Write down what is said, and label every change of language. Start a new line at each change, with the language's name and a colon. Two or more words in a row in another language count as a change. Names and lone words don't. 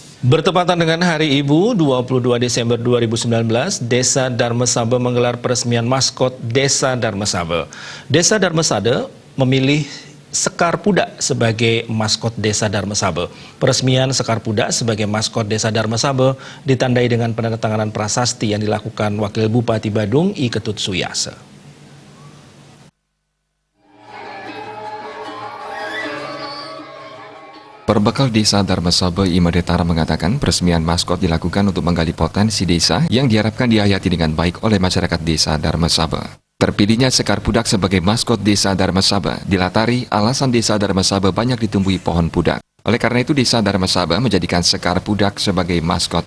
Indonesian: Bertepatan dengan Hari Ibu 22 Desember 2019, Desa Darmesaba menggelar peresmian maskot Desa Darmesaba. Desa Darmesaba memilih Sekar Pudak sebagai maskot Desa Darmesaba. Peresmian Sekar Pudak sebagai maskot Desa Darmesaba ditandai dengan penandatanganan prasasti yang dilakukan Wakil Bupati Badung I Ketut Suyase. Perbekal Desa Darmesaba I Medetara mengatakan peresmian maskot dilakukan untuk menggali potensi desa yang diharapkan dihayati dengan baik oleh masyarakat Desa Darmesaba. Terpilihnya Sekar Pudak sebagai maskot Desa Darmesaba dilatari alasan Desa Darmesaba banyak ditumbuhi pohon pudak. Oleh karena itu Desa Darmesaba menjadikan Sekar Pudak sebagai maskot.